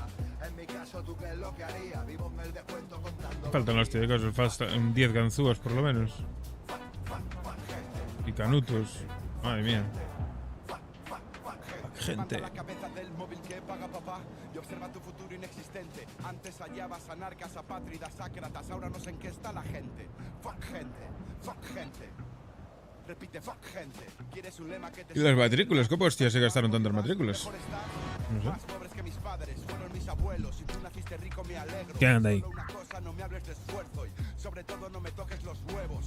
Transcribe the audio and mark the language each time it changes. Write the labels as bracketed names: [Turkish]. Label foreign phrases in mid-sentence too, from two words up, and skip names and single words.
[Spanish] En mi caso, ¿tú qué es lo que haría? Vivo en el descuento contando. Faltan los típicos, faltan 10 ganzúas por lo menos. Y canutos. Madre mía. Gente. La cabeza del móvil que paga papá y observa tu futuro inexistente. Antes hallabas anarcas, apátridas, sácratas, ahora no sé en qué está la gente. Fuck gente, fuck gente. Repite, fuck gente. ¿Quieres un lema que te... ¿Y las matrículas? ¿Cómo hostia se gastaron tantas matrículas? No sé. Más pobres que mis padres, fueron mis abuelos. Si tú naciste rico me alegro. ¿Qué anda ahí? Solo una cosa, no me hables de esfuerzo y sobre todo no me toques los huevos.